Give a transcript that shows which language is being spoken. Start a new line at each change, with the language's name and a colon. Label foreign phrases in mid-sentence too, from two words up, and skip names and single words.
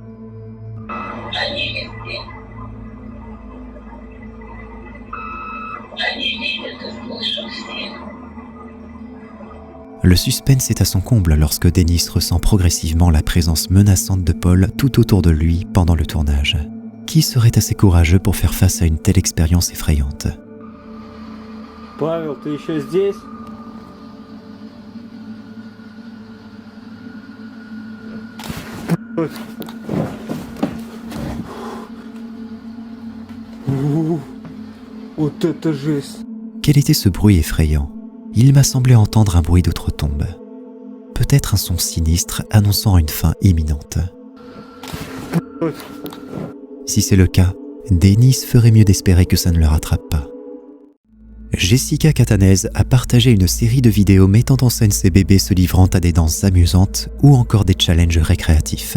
French: Le suspense est à son comble lorsque Dennis ressent progressivement la présence menaçante de Paul tout autour de lui pendant le tournage. Qui serait assez courageux pour faire face à une telle expérience effrayante?
Russian: Павел, ты еще здесь? Вот это жесть!
French: Quel était ce bruit effrayant? Il m'a semblé entendre un bruit d'outre-tombe. Peut-être un son sinistre annonçant une fin imminente. Si c'est le cas, Dennis ferait mieux d'espérer que ça ne le rattrape pas. Jessica Catanese a partagé une série de vidéos mettant en scène ses bébés se livrant à des danses amusantes ou encore des challenges récréatifs.